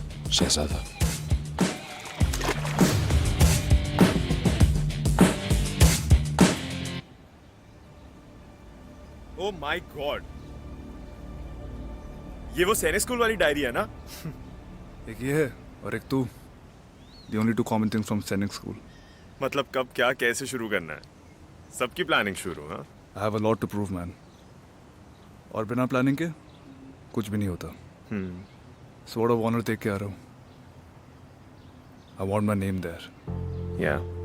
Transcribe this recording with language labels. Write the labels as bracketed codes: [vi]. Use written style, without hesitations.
[hi] Shahzada, [en] oh my god, [hi] ये वो सैनिक स्कूल वाली डायरी है ना? एक ये है और एक तू। [en] The only two common things from Sainik school. [hi] मतलब कब क्या कैसे शुरू करना है, सबकी प्लानिंग शुरू। हाँ, [en] I have a lot to prove, man. [hi] और बिना प्लानिंग के कुछ भी नहीं होता। Sword of Honor देख के आ रहा हूँ। [en] I want my name there. Yeah.